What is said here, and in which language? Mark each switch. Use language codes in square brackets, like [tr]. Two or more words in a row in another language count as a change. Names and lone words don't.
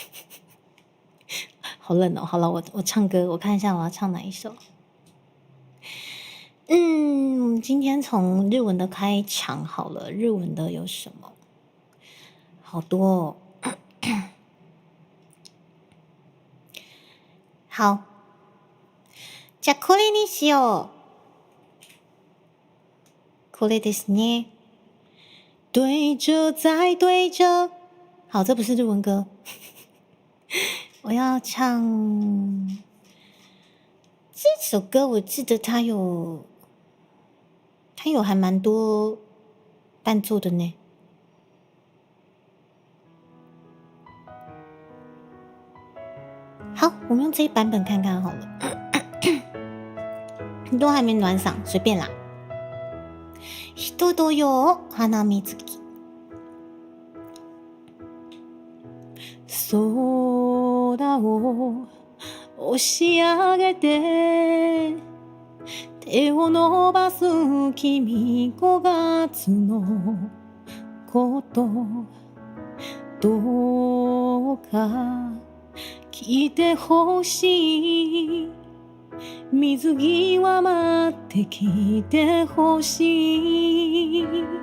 [zh] 好冷哦！好了，我唱歌，我看一下我要唱哪一首。今天从日文的开场好了，日文的有什么？好多哦。好， [ja] じゃあこれにしよう。これですね。 [zh] 对着再对着，好，这不是日文歌。我要唱这首歌，我记得它有还蛮多伴奏的呢。好，我们用这一版本看看好了。都还没暖嗓，随便啦。 [ja] 人とよ花水木。空を押し上げて手を伸ばす君5月のことどうか来てほしい水際待って来てほしい